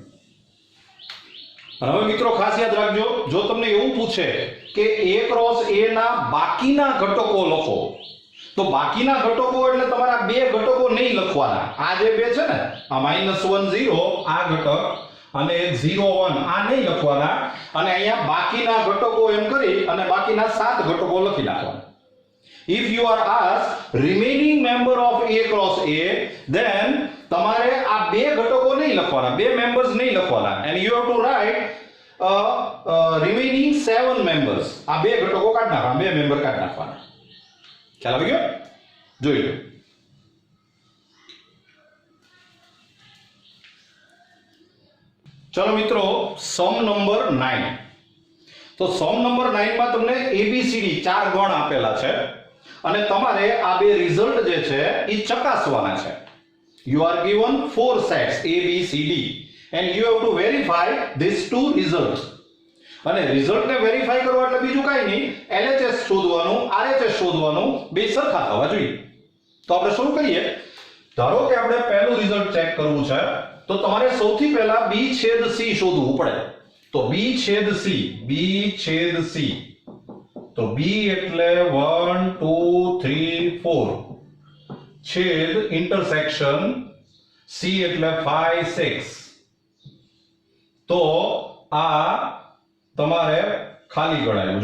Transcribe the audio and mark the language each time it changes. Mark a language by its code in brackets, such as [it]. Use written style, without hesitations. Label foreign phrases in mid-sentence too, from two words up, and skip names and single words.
[gu] અને હવે મિત્રો ખાસ યાદ રાખજો, જો તમને એવું પૂછે કે A ક્રોસ A ના બાકીના ઘટકો લખો, તો બાકીના ઘટકો એટલે તમારા બે ઘટકો નહીં લખવાના, આ જે બે છે ને આ -1 0 આ ઘટક અને 0 1 આ નહીં લખવાના, અને અહીંયા બાકીના ઘટકો એમ કરી અને બાકીના 7 ઘટકો લખી નાખવાના। [en] If you are asked remaining member of A cross A, then [gu] તમારે આ બે ઘટકો નહીં લખવાના, બે મેમ્બર્સ નહીં લખવાના, [en] and you have to write remaining 7 members. [gu] આ બે ઘટકો કાઢ નાખવાના, બે મેમ્બર કાઢ નાખવાના। ખ્યાલ આવી ગયો? જોઈ લો। ચલો મિત્રો, [en] sum number [gu] 9। તો [en] sum number [gu] 9 માં તમને ABCD ચાર ગણ આપેલા છે અને તમારે આ બે રિઝલ્ટ જે છે એ ચકાસવાના છે। [en] You are given 4 sets A B C D and you have to verify these two results. [gu] અને રિઝલ્ટ ને વેરીફાઈ કરવા એટલે બીજું કાઈ નહીં, LHS શોધવાનું, RHS શોધવાનું, બે સરખા થવા જોઈએ। તો આપણે શરૂ કરીએ। ધારો કે આપણે પહેલું રિઝલ્ટ ચેક કરવું છે, તો તમારે સૌથી પહેલા B છેદ C શોધવું પડે। તો B છેદ C, તો B એટલે 1 2 3 4 છેદ ઇન્ટરસેક્શન C એટલે 5 6, તો આ તમારે ખાલી ગણાયું।